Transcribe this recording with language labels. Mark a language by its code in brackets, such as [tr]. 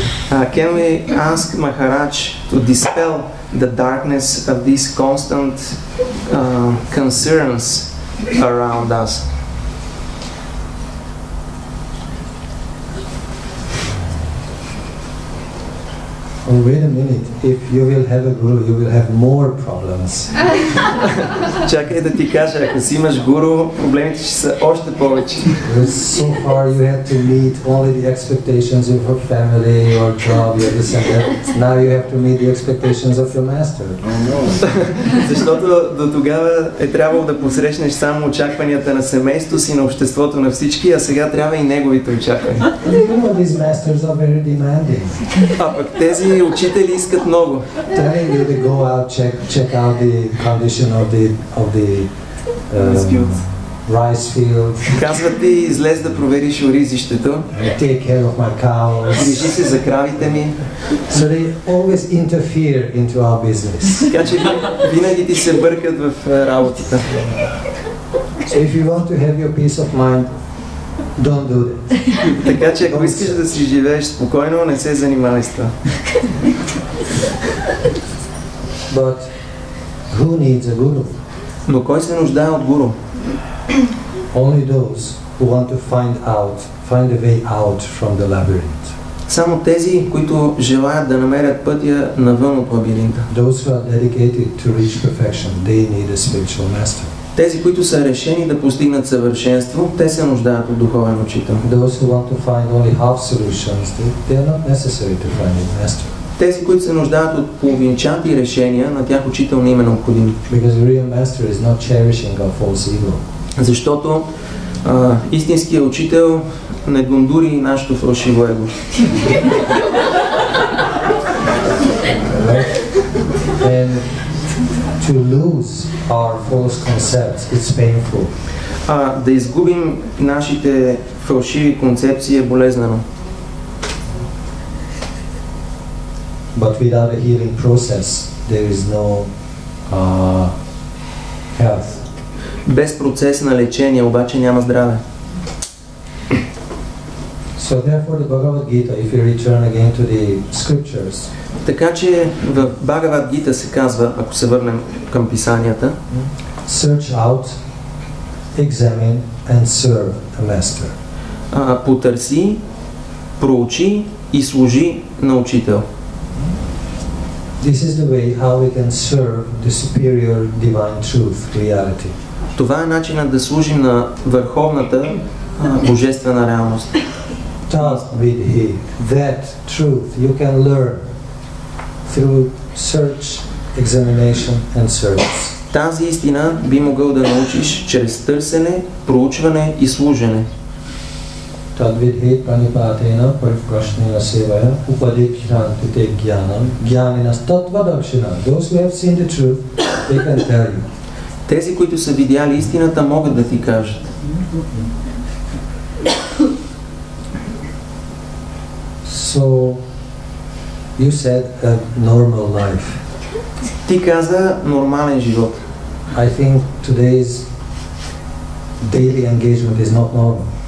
[en] Can we ask Maharaj to dispel the darkness of these constant concerns around us? Oh, wait a minute. If you will have a guru, you will have more problems. [bg] Чакай да ти кажа, ако си имаш гуру, проблемите ще са още повече. [en] So far you had to meet only the expectations of your family, your job, your this and that. Now you have to meet the expectations of your master. [bg] Защото до тогава е трябвало да посрещнеш само очакванията на семейството си, на обществото, на всички, а сега трябва и неговите очаквания. [en] You know, these masters are very demanding. [bg] А пък тези учители искат много. [en] Telling you to go out, check out the condition of the rice field. [bg] Казват ти, излез да провериш оризището. [en] Take care of my cows. [bg] Грижи се за кравите ми. [en] So they always interfere into our business. [bg] Така че винаги ти се бъркат в работата. [en] So if you want to have your peace of mind, don't do that. [bg] Така че ако искаш да си живееш спокойно, не се занимавай с това. [en] But who needs a guru? [bg] Но кой се нуждае от гуру? [en] Only those who want to find a way out from the labyrinth. [bg] Само тези, които желаят да намерят пътя навън от лабиринта. [en] Those who are dedicated to reach perfection, they need a spiritual master. [bg] Тези, които са решени да постигнат съвършенство, те се нуждаят от духовен учител. [en] Those who want to find only half solutions, they are not necessary to find a master. [bg] Тези, които се нуждаят от половинчати решения, на тях учител не им е необходим. [en] Because the real master is not cherishing our false ego. [bg] Защото истинският учител не гондури нашето фалшиво его. [en] And to lose our false concepts, it's painful. [bg] Да изгубим нашите фалшиви концепции е болезнено. [en] But without a healing process, there is no health. [bg] Без процес на лечение обаче няма здраве. [en] So therefore the Bhagavad Gita, if you return again to the scriptures, [bg] така че в Бхагавад Гита се казва, ако се върнем към писанията, [en] search out, examine and serve a master. [bg] Потърси, проучи и служи на учител. [en] This is the way how we can serve the superior divine truth, reality. [bg] Това е начинът да служим на върховната божествена реалност. [en] Tad-vidhi, that truth you can learn through search, examination and service. [bg] Тази истина би могъл да научиш чрез търсене, проучване и служене. [sa] Tad-vidhi pranipatena pariprashnena sevaya upadikshantite jnanam jnaninas tattva-darshina. [en] Those who have seen the truth, they can tell you. [bg] Тези, които са видяли истината, могат да ти кажат. [en] So, you said a normal life. [bg] Ти каза нормален живот. [en] I think today's daily engagement is not normal.